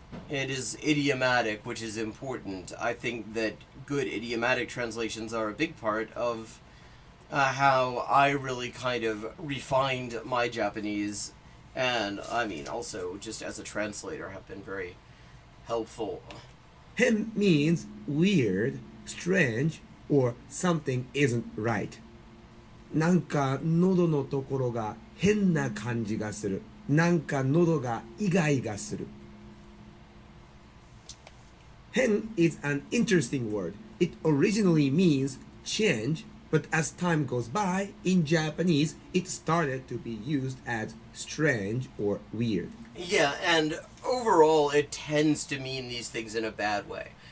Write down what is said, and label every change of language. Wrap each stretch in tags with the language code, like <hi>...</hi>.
<en>It is idiomatic, which is important. I think that good idiomatic translations are a big part of how I really kind of refined my Japanese, and I mean, also just as a translator have been very helpful. 変 means weird, strange, or something isn't right.</en> <ja>なんか喉のところが変な感じがする。なんか喉がイガイガする。</ja> <en>変 is an interesting word. It originally means change, but as time goes by, in Japanese, it started to be used as strange or weird. Yeah, and overall, it tends to mean these things in a bad way.</en>